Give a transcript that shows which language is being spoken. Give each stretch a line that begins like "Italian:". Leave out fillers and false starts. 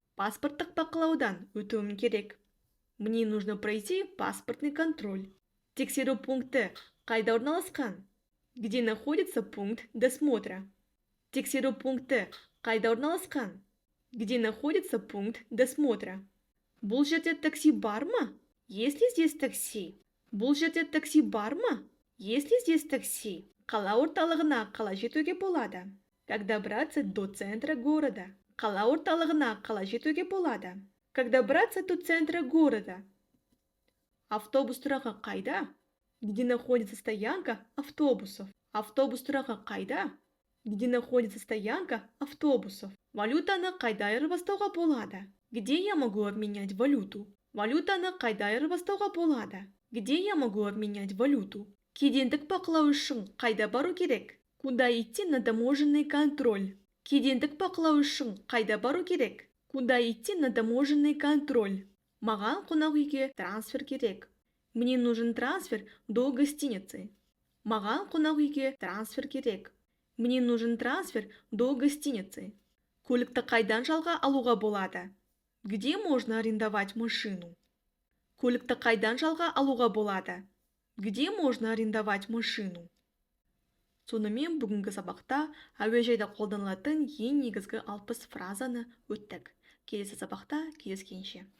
Kazakh: Паспорттық бақылаудан өтуім керек.
Russian: Мне нужно пройти паспортный контроль.
Kazakh: Тексеру пункті қайда орналасқан?
Russian: Где находится пункт досмотра?
Kazakh: Тексеру пункті қайда орналасқан?
Russian: Где находится пункт досмотра?
Kazakh: Бұл жерде такси бар ма?
Russian: Есть ли здесь такси?
Kazakh: Бұл жерде такси бар ма?
Russian: Есть ли здесь такси?
Kazakh: Қала орталығына қалай жетуге болады?
Russian: Как добраться до центра города?
Kazakh: Қала орталығына қалай жетуге болады?
Russian: Как добраться до центра города?
Kazakh: Автобус тұрағы қайда?
Russian: Где находится стоянка автобусов?
Kazakh: Автобус тұрағы қайда?
Russian: Где находится стоянка автобусов?
Kazakh: Валютаны қайда айырбастауға болады?
Russian: Где я могу обменять валюту?
Kazakh: Валютаны қайда айырбастауға болады?
Russian: Где я могу обменять валюту?
Kazakh: Кедендік бақылау үшін қайда бару керек?
Russian: Куда идти на таможенный контроль?
Kazakh: Кедендік бақылау үшін қайда бару керек?
Russian: Куда идти на таможенный контроль?
Kazakh: Маған қонақ үйге трансфер керек.
Russian: Мне нужен трансфер до гостиницы.
Kazakh: Маған қонақ үйге трансфер керек.
Russian: Мне нужен трансфер до гостиницы.
Kazakh: Көлікті қайдан жалға алуға болады?
Russian: Где можно арендовать машину?
Kazakh: Көлікті қайдан жалға алуға болады?
Russian: Где можно арендовать машину?
Kazakh: Сонымен бүгінгі сабақта әуежайда қолданылатын ең негізгі 60 фразаны өттік. Келесі сабақта кездескенше.